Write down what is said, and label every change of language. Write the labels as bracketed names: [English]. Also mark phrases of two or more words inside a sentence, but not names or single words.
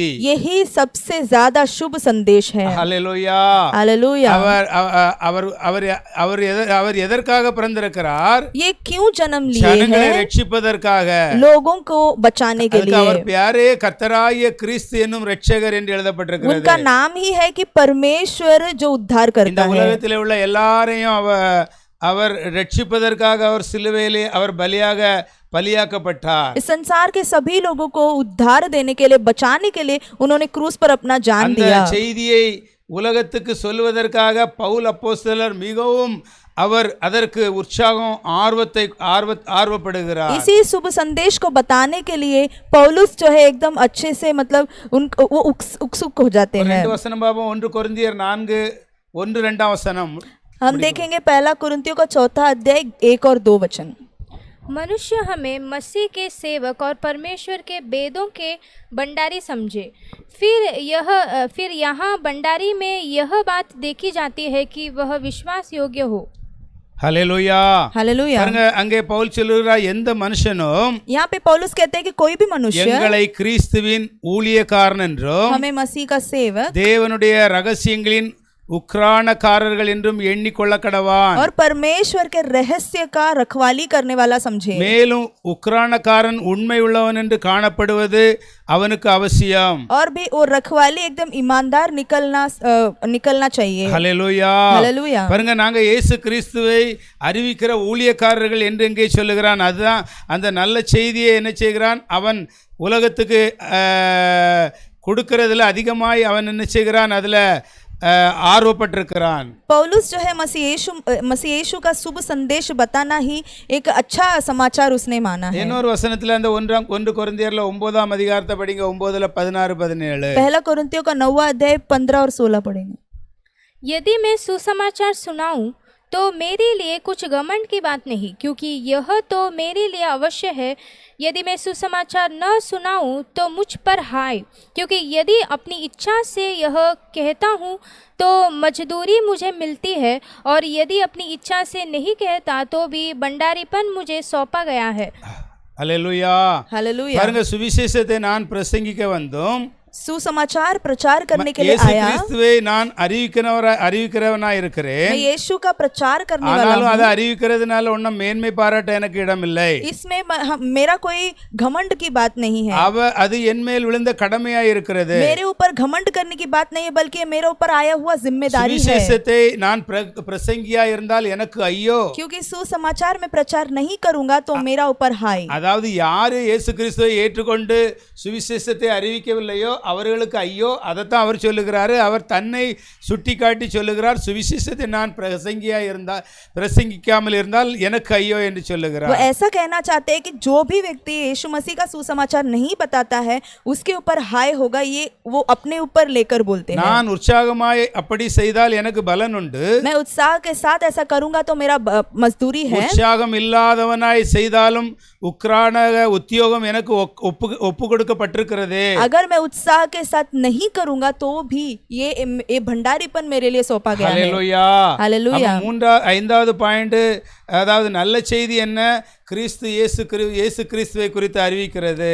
[Hindi] यही सबसे ज्यादा शुभ संदेश है। [Tamil] ஹல்லேலூயா. [Hindi] हालेलुया। [Tamil] அவர் எதற்காக பிறந்திருக்கிறார்? [Hindi] ये क्यों जन्म लिए [Tamil] ஜனங்களை [Hindi] हैं? [Tamil] ரட்சிப்பதற்காக, [Hindi] लोगों को बचाने के लिए। [Tamil] அவர் பேரே கர்த்தராகிய கிறிஸ்து என்னும் இரட்சகர் என்று எழுதப்பட்டிருக்கிறது. [Hindi] उनका नाम ही है कि परमेश्वर जो उद्धार [Tamil] இந்த [Hindi] करता है। [Tamil] உலகத்திலே உள்ள எல்லாரையும் அவர் ரட்சிப்பதற்காக அவர் சிலுவையிலே அவர் பலியாக்கப்பட்டார். [Hindi] इस संसार के सभी लोगों को उद्धार देने के लिए, बचाने के लिए उन्होंने क्रूस पर अपना जान [Tamil] அந்த [Hindi] दिया। [Tamil] செய்தியை உலகத்துக்கு சொல்வதற்காக பவுல் அப்போஸ்தலர் மிகவும் அவர் அதற்கு உற்சாகம் ஆர்வப்படுகிறார். [Hindi] इसी शुभ संदेश को बताने के लिए पौलुस जो है एकदम अच्छे से मतलब वो उत्सुक हो जाते हैं। [Tamil] ரெண்டு வசனம் பாப்போம். 1 கொரிந்தியர் 4:1-2 வசனம் [Hindi] हम देखेंगे पहला कुरिन्थियों का 4 अध्याय 1 और 2 वचन। मनुष्य हमें मसीह के सेवक और परमेश्वर के वेदों के भंडारी समझे। फिर यहाँ भंडारी में यह बात देखी जाती है कि वह विश्वास योग्य हो। [Tamil] ஹல்லேலூயா. [Hindi] हालेलुया। [Tamil] பாருங்க, அங்கே பவுல் சொல்லுகிறார், எந்த மனுஷனும் [Hindi] यहाँ पे पौलुस कहते हैं कि कोई भी मनुष्य [Tamil] எங்களை கிறிஸ்துவின் ஊழியக்காரன் என்றும் [Hindi] हमें मसीह का सेवक [Tamil] தேவனுடைய ரகசியங்களின் உக்ரானக்காரர்கள் என்றும் எண்ணிக்கொள்ள கடவான். [Hindi] और परमेश्वर के रहस्य का रखवाली करने वाला समझे। [Tamil] மேலும் உக்ரானக்காரன் உண்மை உள்ளவன் என்று காணப்படுவது அவனுக்கு அவசியம். [Hindi] और भी वो रखवाली एकदम ईमानदार निकलना चाहिए। [Tamil] ஹல்லேலூயா. [Hindi] हालेलुया। [Tamil] பாருங்க, நாங்க இயேசு கிறிஸ்துவை அறிவிக்கிற ஊழியக்காரர்கள் என்று எங்கே சொல்லுகிறான். அதுதான் அந்த நல்ல செய்தியை என்ன செய்கிறான், அவன் உலகத்துக்கு கொடுக்கிறதுல அதிகமாய் அவன் என்ன செய்கிறான், அதுல आरोपपட்டிருக்கிறான். [Hindi] पौलुस जो है मसीह यीशु का शुभ संदेश बताना ही एक अच्छा समाचार उसने माना है। [Tamil] இன்னொரு வசனத்துல அந்த 1 கொரிந்தியர்ல 9ஆம் அதிகாரத்தை படிங்க. 9:16-17. [Hindi] पहला कुरिन्थियों का 9वां अध्याय 15 और 16 पढ़ेंगे। यदि मैं सुसमाचार सुनाऊं तो मेरे लिए कुछ घमंड की बात नहीं, क्योंकि यह तो मेरे लिए अवश्य है। यदि मैं सुसमाचार न सुनाऊं तो मुझ पर हाय, क्योंकि यदि अपनी इच्छा से यह कहता हूँ तो मजदूरी मुझे मिलती है, और यदि अपनी इच्छा से नहीं कहता तो भी भंडारीपन मुझे सौंपा गया है। [Tamil] ஹல்லேலூயா. [Hindi] हालेलुया। [Tamil] பாருங்க, சுவிசேஷத்தை நான் பிரசங்கிக்க வந்தோம், [Hindi] सुसमाचार प्रचार करने के लिए [Tamil] இயேசு [Hindi] आया। [Tamil] கிறிஸ்துவை நான் அறிவிக்கிறவனாய் இருக்கிறேன். [Hindi] मैं यीशु का प्रचार करने वाला [Tamil] ஆனாலும் அதை [Hindi] हूँ। [Tamil] அறிவிக்கிறதுனால ஒன்றும் மேன்மை பாராட்ட எனக்கு இடமில்லை. [Hindi] इसमें मेरा कोई घमंड की बात नहीं है। [Tamil] அது என் மேல் விழுந்த கடமையாய் இருக்கிறது. [Hindi] मेरे ऊपर घमंड करने की बात नहीं है, बल्कि मेरे ऊपर आया हुआ जिम्मेदारी है। [Tamil] சுவிசேஷத்தை நான் பிரசங்கியா இருந்தால் எனக்கு ஐயோ. [Hindi] क्योंकि सुसमाचार में प्रचार नहीं करूंगा तो मेरा ऊपर हाय। [Tamil] அதாவது யாரு இயேசு கிறிஸ்துவை ஏற்றுக்கொண்டு சுவிசேஷத்தை அறிவிக்கவில்லையோ அவர்களுக்கு ஐயோ. அதைத்தான் அவர் சொல்லுகிறாரு. அவர் தன்னை சுட்டி காட்டி சொல்லுகிறார், சுவிசேஷத்தை நான் பிரசங்கிக்காமல் இருந்தால் எனக்கு ஐயோ என்று சொல்லுகிறார். [Hindi] वो ऐसा कहना चाहते हैं कि जो भी व्यक्ति यीशु मसीह का सुसमाचार नहीं बताता है उसके ऊपर हाय होगा, ये वो अपने ऊपर लेकर बोलते हैं। [Tamil] நான் உற்சாகமாய் அப்படி செய்தால் எனக்கு பலன் உண்டு. [Hindi] मैं उत्साह के साथ ऐसा करूंगा तो मेरा मजदूरी है। [Tamil] உற்சாகம் இல்லாதவனாய் செய்தாலும் உக்ரான உத்தியோகம் எனக்கு ஒப்பு கொடுக்கப்பட்டிருக்கிறது. [Hindi] अगर मैं उत्साह के साथ नहीं करूंगा तो भी ये भंडारीपन मेरे लिए सौंपा गया है। [Tamil] ஹல்லேலூயா. [Hindi] हालेलुया। [Tamil] 5வது பாயிண்ட், அதாவது நல்ல செய்தி என்ன, இயேசு கிறிஸ்துவை குறித்து அறிவிக்கிறது.